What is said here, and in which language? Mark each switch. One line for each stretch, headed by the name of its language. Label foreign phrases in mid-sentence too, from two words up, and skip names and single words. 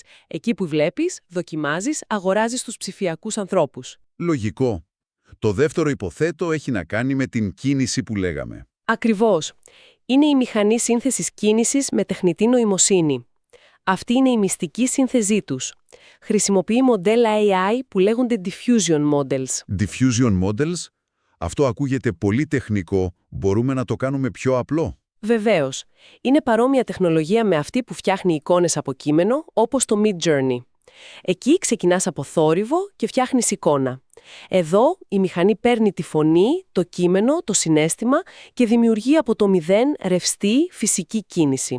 Greek: Εκεί που βλέπεις, δοκιμάζεις, αγοράζεις τους ψηφιακούς ανθρώπους. Λογικό. Το δεύτερο υποθέτω έχει να κάνει με την κίνηση που λέγαμε. Ακριβώς. Είναι η μηχανή σύνθεσης κίνησης με τεχνητή νοημοσύνη. Αυτή είναι η μυστική σύνθεσή τους. Χρησιμοποιεί μοντέλα AI που λέγονται
English: diffusion models. Diffusion models?
Greek: Αυτό ακούγεται πολύ τεχνικό. Μπορούμε να το κάνουμε πιο απλό? Βεβαίως. Είναι παρόμοια τεχνολογία με αυτή που φτιάχνει εικόνες από κείμενο, όπως το Midjourney. Εκεί ξεκινάς από θόρυβο και φτιάχνεις εικόνα. Εδώ η μηχανή παίρνει τη φωνή, το κείμενο, το συναίσθημα και δημιουργεί από το μηδέν ρευστή φυσική κίνηση.